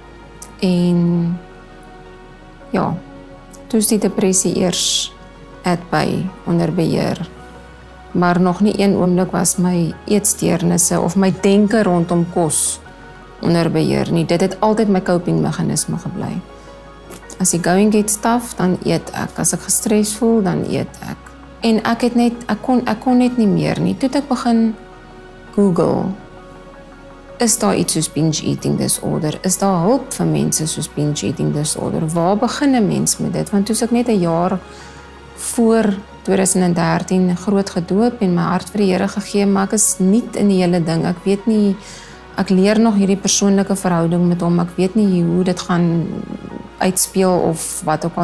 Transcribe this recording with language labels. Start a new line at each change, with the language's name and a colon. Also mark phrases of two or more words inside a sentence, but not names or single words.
Afrikaans: En ja, toe is die depressie eers onder beheer. Maar nog nie een oomblik was my eetsteurnisse of my denke rondom kos onder beheer nie. Dit het altyd my coping meganisme gebly. As die
English: going gets tough,
Afrikaans: dan eet ek. As ek gestres voel, dan eet ek. En ek kon net nie meer nie. Toe het ek begin Google. Is daar iets soos
English: binge eating disorder?
Afrikaans: Is daar hulp vir mense soos
English: binge eating disorder?
Afrikaans: Waar begin 'n mens met dit? Want toe is ek net 'n jaar voor 2013 groot gedoop en my hart vir die Here gegee, maar ek is nie in die hele ding. Ek weet nie, ek leer nog hierdie persoonlike verhouding met hom. Ek weet nie hoe dit gaan uitspeel of wat ook al.